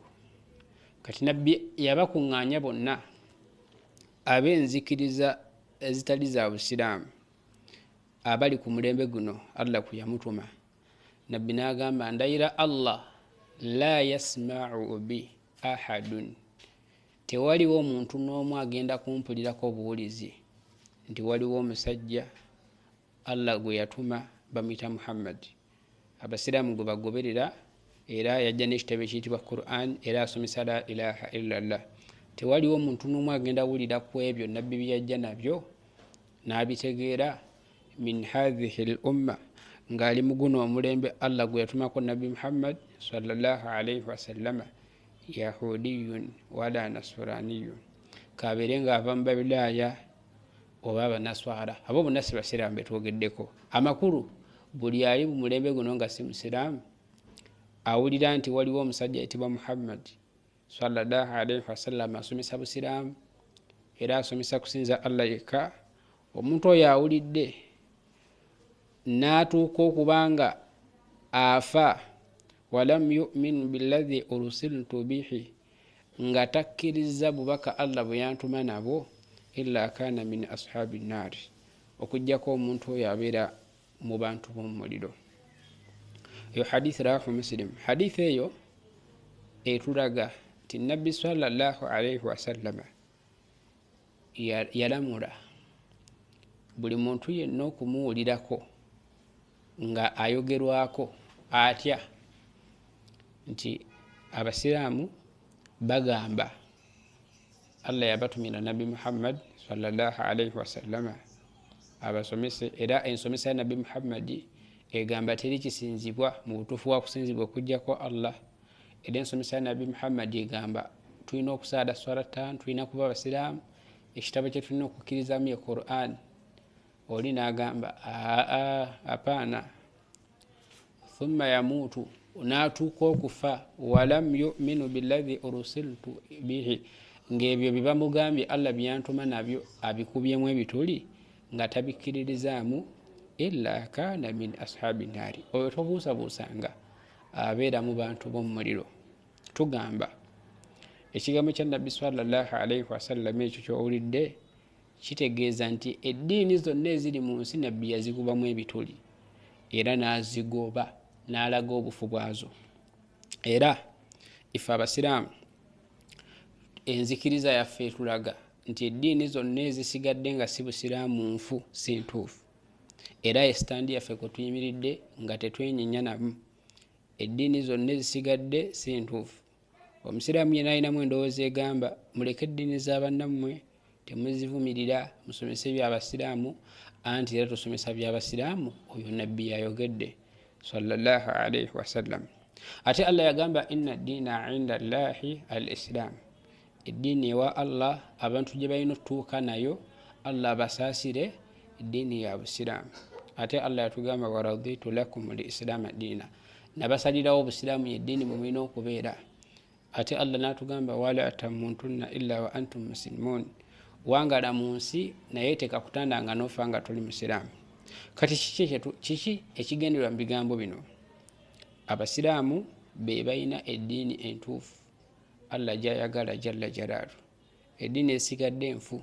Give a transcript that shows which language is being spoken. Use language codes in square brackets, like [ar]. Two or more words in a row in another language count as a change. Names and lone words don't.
[lg] Kati Nabbi yabakuŋŋaanya bonna, ab'enzikiriza ezitali za busiraamu, abali ku mulembe guno Allah kuyamutuma. Nabbi n'agamba ndayira Allah [ar] لا يسمع بي أحد, [lg] tewaliwo omuntu n'omu agenda kumpulirako obuwulizi nti waliwo omusajja Allah gwe yatuma bamuyita Muhammad. Abasiraamu gwe bagoberera era yajja n'ekitabo ekiyitibwa Quran era asomesa [ar] لا إله إلا الله. [lg] Tewaliwo omuntu n'omu agenda wulira ku ebyo nabbi byajja nabyo n'abitegeera [ar] من هذه الأمة, [lg] ng'ali mu guno omulembe Allah gwe yatumako nabbi Muhammad [ar] صلى الله عليه وسلم, يهودي ولا نصراني, [lg] kabeere ng'ava mu Babulaaya oba Abanaswara. Abo bonna si basiraamu betwogeddeko. Amakulu buli ali mu mulembe guno nga si musiraamu awulira nti waliwo omusajja ayitibwa Muhammad [ar] صلى الله عليه وسلم [lg] asomesa busiraamu era asomesa kusinza Allah yekka, omuntu oyo awulidde n'atuuka okubanga afa [ar] ولم يؤمن بالذي أرسلت به, [lg] nga takkiriza bubaka Allah bwe yantuma nabwo, [ar] إلا كان من أصحاب النار, [lg] okujjako omuntu oyo abeera mu bantu b'omuliro. Eyo hadithi rawahu Muslim. Hadithi eyo etulaga nti nabbi [ar] صلى الله عليه وسلم [lg] yalamula buli muntu yenna okumuwulirako nga ayogerwako atya nti abasiraamu bagamba Allah yabatumira nabbi Muhammad [ar] صلى الله عليه وسلم [lg] abasomese, era ensomesa ya nabbi Muhammad egamba teri kisinzibwa mu butuufu wa kusinzibwa okujjako Allah. Era ensomesa ya nabbi Muhammad egamba tulina okusaala swala ttaano, tulina kuba abasiraamu, ekitabo kye tulina okukkirizamu ye Quran. Oli n'agamba apaana, [ar] ثم يموت, [lg] n'atuuka okufa, [ar] ولم يؤمن بالذي أرسلت به, [lg] ng'ebyo bye bamugambye Allah byantuma nabyo abikubyemu ebituli nga tabikkiririzaamu, [ar] إلا كان من أصحاب النار, [lg] oyo tobuusabuusanga abeera mu bantu b'omu muliro. Tugamba ekigambo kya nabbi [ar] صلى الله عليه وسلم [lg] ekyo ky'owulidde kitegeeza nti eddiini zonna eziri mu nsi nabbi yazikubamu ebituli era n'azigoba n'alaga obufu bwazo. Era ife abasiraamu enzikiriza yaffe etulaga nti eddiini zonna ezisigadde nga si busiraamu nfu si ntuufu, era esitandi yaffe kwe tuyimiridde nga tetwenyenya namu. Eddiini zonna ezisigadde si ntuufu. Omusiraamu yenna alinamu endowooza egamba muleke eddiini z'abannammwe, temuzivumirira, musomese byabasiraamu, anti era tusomesa byabasiraamu oyo nabbi yayogedde [ar] صلى الله عليه وسلم. [lg] Ate Allah yagamba [ar] إن الدين عند الله الإسلام, [lg] eddiini ewa Allah abantu gye balina otuuka nayo Allah basaasire eddiini ya busiraamu. Ate Allah yatugamba [ar] ورضيت لكم الإسلام دينا, [lg] nabasalirawo obusiraamu yeddiini mwe mulina okubeera. Ate Allah n'atugamba [ar] ولا تموتن إلا وأنتم مسلمون, [lg] wangala mu nsi naye tekakutandanga n'ofa nga toli musiraamu. Kati kiki ekigendererwa mu bigambo bino? Abasiraamu be balina eddiini entuufu Allah gy'ayagala [ar] جل جلاله, [lg] eddiini esigadde enfu.